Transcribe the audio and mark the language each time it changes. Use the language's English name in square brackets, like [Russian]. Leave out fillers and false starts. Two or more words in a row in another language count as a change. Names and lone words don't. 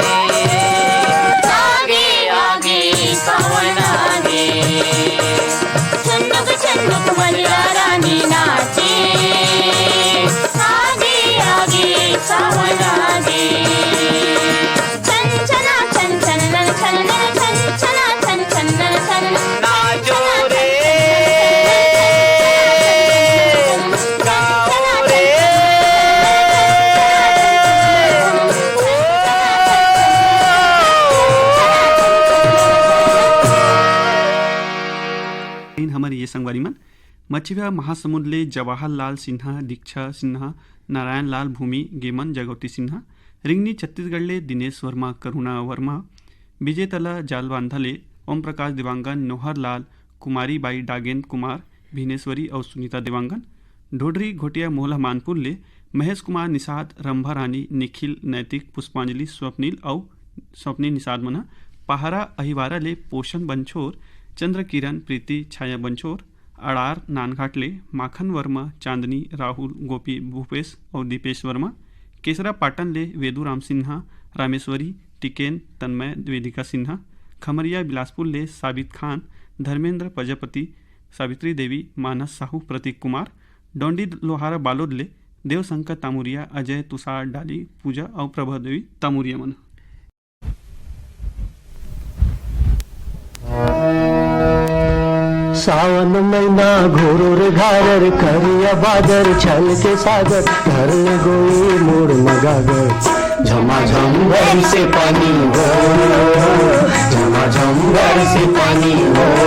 [Chhattisgarhi] आगे आगे सावन आगे छुन्नुक मजुरा रानी नाचे आगे आगे सावन आगे छन छना छन छन रन छन रन छन छना छन छन रन छन नाचो रे गाओ रे हमारे ये संगवारी मन मछिया महासमुद्र ले जवाहरलाल सिन्हा दीक्षा सिन्हा नारायण लाल भूमि गेमन जगवती सिन्हा रिंगनी छत्तीसगढ़ ले दिनेश वर्मा करुणा वर्मा विजय तला जालवांधाले ओम प्रकाश देवांगन नोहर लाल कुमारी बाई डागेंद्र कुमार भीनेश्वरी और सुनीता देवांगन ढोडरी घोटिया मोहला मानपुर ले महेश कुमार निषाद रंभा रानी निखिल नैतिक पुष्पांजलि स्वप्नी निषाद मना पहारा अहिवारा ले पोषण बंछोर चंद्र किरण प्रीति छाया बंछोर अड़ार नानघाट ले माखन वर्मा, चांदनी, राहुल, गोपी, भूपेश और दीपेश वर्मा। केसरा पाटन ले वेदुराम सिन्हा, रामेश्वरी, टिकेन, तन्मय, वेदिका सिन्हा। खमरिया बिलासपुर ले साबित खान, धर्मेंद्र प्रजापति, सावित्री देवी, मानस साहू, प्रतीक कुमार। डोंडी लोहारा बालोद ले देवशंकर तामुरिया, अजय, तुषार, डाली, पूजा और प्रभा देवी तामुरिया मन। सावन महीना घोर घागर करिया बादर छल के सागर धरने गोई मोड़ मगागर झमाझम से पानी हो, झमाझम से पानी हो।